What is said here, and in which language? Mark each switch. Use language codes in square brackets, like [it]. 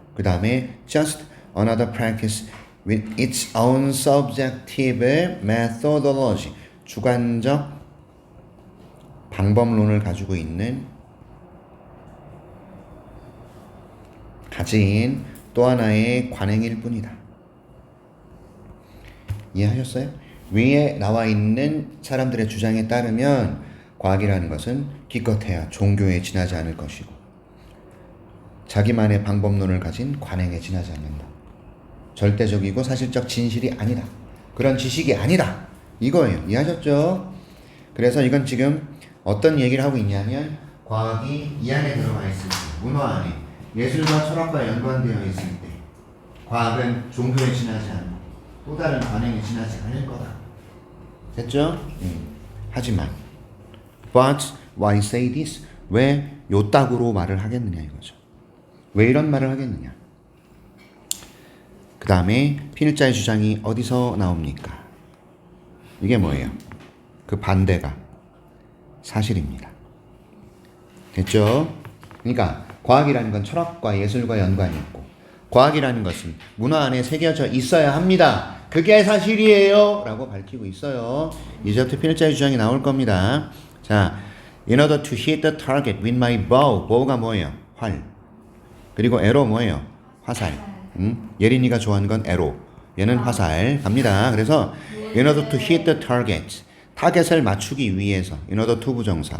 [ko] 그 다음에 [en] just another practice with its own subjective methodology. [ko] 주관적 방법론을 가진 또 하나의 관행일 뿐이다. 이해하셨어요? 위에 나와 있는 사람들의 주장에 따르면 과학이라는 것은 기껏해야 종교에 지나지 않을 것이고 자기만의 방법론을 가진 관행에 지나지 않는다. 절대적이고 사실적 진실이 아니다. 그런 지식이 아니다. 이거예요. 이해하셨죠? 그래서 이건 지금 어떤 얘기를 하고 있냐면 과학이 이 안에 들어가 있을 때, 문화 안에 예술과 철학과 연관되어 있을 때 과학은 종교에 지나지 않고 또 다른 관행에 지나지 않을 거다. 됐죠? 하지만 [en] But why say this? [ko] 왜 요따구로 말을 하겠느냐 이거죠. 왜 이런 말을 하겠느냐. 그 다음에 필자의 주장이 어디서 나옵니까? 이게 뭐예요? 그 반대가 사실입니다. 됐죠? 그러니까 과학이라는 건 철학과 예술과 연관이 있고 과학이라는 것은 문화 안에 새겨져 있어야 합니다. 그게 사실이에요 라고 밝히고 있어요. 이제부터 필자의 주장이 나올 겁니다. [en] 자, in order to hit the target with my bow. [ko] bow가 뭐예요? 활. 그리고 arrow 뭐예요? 화살. 예린이가 좋아하는 건 arrow. 얘는 화살. 갑니다. 그래서 [en] in order to hit the target. [ko] 타겟을 맞추기 위해서. [en] in order to 부정사.